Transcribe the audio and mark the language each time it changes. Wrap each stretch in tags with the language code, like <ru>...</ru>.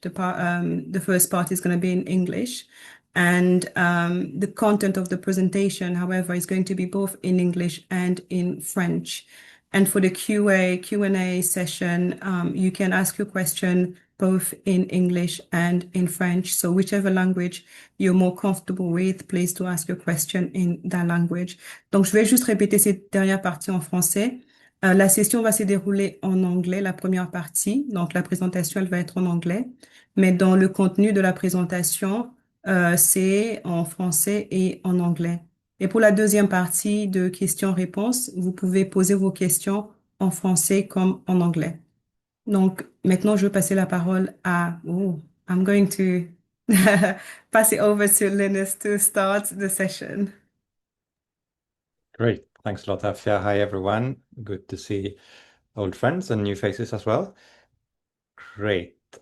<en>The first part is going to be in English. And the content of the presentation, however, is going to be both in English and in French. And for the Q&A session, you can ask your question both in English and in French. So whichever language you're more comfortable with, please to ask your question in that language.</en> <fr>Donc, je vais juste répéter cette dernière partie en français. La session va se dérouler en anglais, la première partie. Donc, la présentation, elle va être en anglais. Mais dans le contenu de la présentation, c'est en français et en anglais. Et pour la deuxième partie de questions-réponses, vous pouvez poser vos questions en français comme en anglais. Donc, maintenant, je vais passer la parole à...</fr> <en>Oh, I'm going to pass it over to Linus to start the session. Great. Thanks a lot, Afia. Hi, everyone. Good to see old friends and new faces as well. Great.</en>